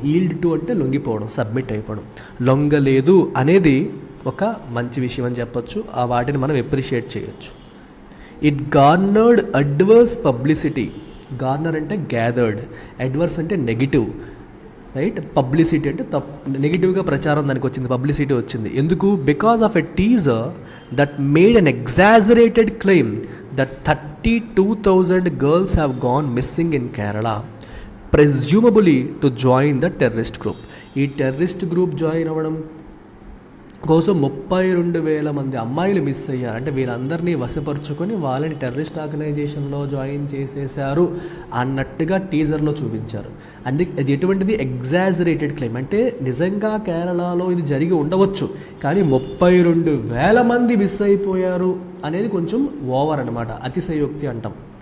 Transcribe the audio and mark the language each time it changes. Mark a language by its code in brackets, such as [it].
[te] Yield to అంటే లొంగిపోవడం, submit అయిపోవడం. లొంగలేదు అనేది ఒక మంచి విషయం అని చెప్పొచ్చు. ఆ వాటిని మనం ఎప్రిషియేట్ చేయొచ్చు. [en] It garnered adverse publicity. [te] గార్నర్ అంటే గ్యాదర్డ్, అడ్వర్స్ అంటే నెగిటివ్, రైట్? పబ్లిసిటీ అంటే నెగిటివ్గా ప్రచారం దానికి వచ్చింది, పబ్లిసిటీ వచ్చింది. ఎందుకు? [en] Because of a teaser that made an exaggerated claim that 32,000 girls have gone missing in Kerala, presumably to join the terrorist group. [te] ఈ టెర్రరిస్ట్ గ్రూప్ జాయిన్ అవ్వడం కోసం 32,000 మంది అమ్మాయిలు మిస్ అయ్యారు. అంటే వీళ్ళందరినీ వశపరుచుకొని వాళ్ళని టెర్రరిస్ట్ ఆర్గనైజేషన్లో జాయిన్ చేసేశారు అన్నట్టుగా టీజర్లో చూపించారు. అంటే అది ఎటువంటిది? Exaggerated claim. అంటే నిజంగా కేరళలో ఇది జరిగి ఉండవచ్చు, కానీ 32,000 మంది మిస్ అయిపోయారు అనేది కొంచెం ఓవర్ అనమాట. అతిశయోక్తి అంటాం.